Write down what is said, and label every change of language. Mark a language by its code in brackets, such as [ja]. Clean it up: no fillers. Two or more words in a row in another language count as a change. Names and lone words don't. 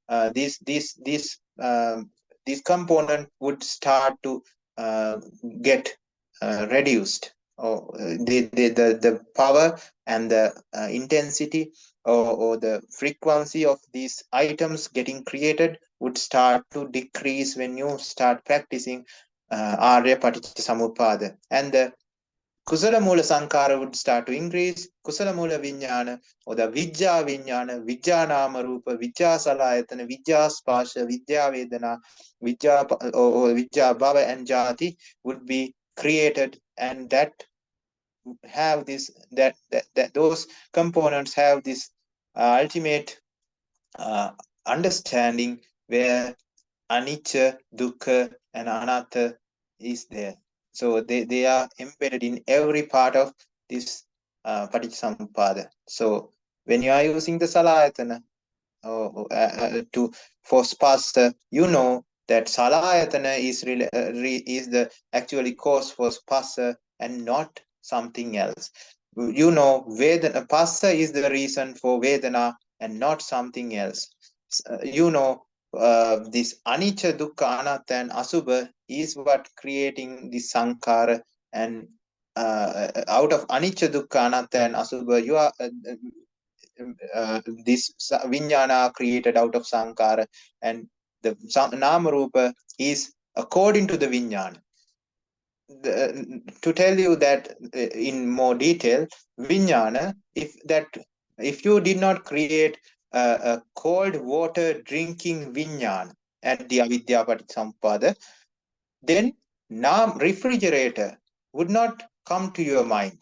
[en] this component would start to get reduced, or the power and the intensity or the frequency of these items getting created would start to decrease when you start practicing [pi] Arya Paticca Samuppada, [en] and the [pi] Kusala Mula Sankara [en] would start to increase. [pi] Kusala Mula Vijnana [en] or the [pi] Vijja Vijnana, Vijja Namarupa, Vijja Salayatana, Vijja Spasha, Vijja Vedana, Vijja or Vijja Bhava and Jati [en] would be created, and that have this that those components have this ultimate understanding where anicca, dukkha, and anatta is there. So they are embedded in every part of this [pi] Paticca Samuppada. [en] So when you are using the salayatana for spasa, you know that salayatana is is the actually cause for spasa and not something else. You know, Vedana, passa is the reason for Vedana and not something else. You know, this [pi] anicca, dukkha, anatta, [en] and asubha is what creating the sankhara, and out of [pi] anicca, dukkha, anatta, [en] and asubha, you are this vijnana created out of sankhara, and the namarupa is according to the vijnana. To tell you that in more detail, vijnana, if you did not create a cold water drinking vijnana at the [pi] avidya paticca samuppada, [en] then refrigerator would not come to your mind.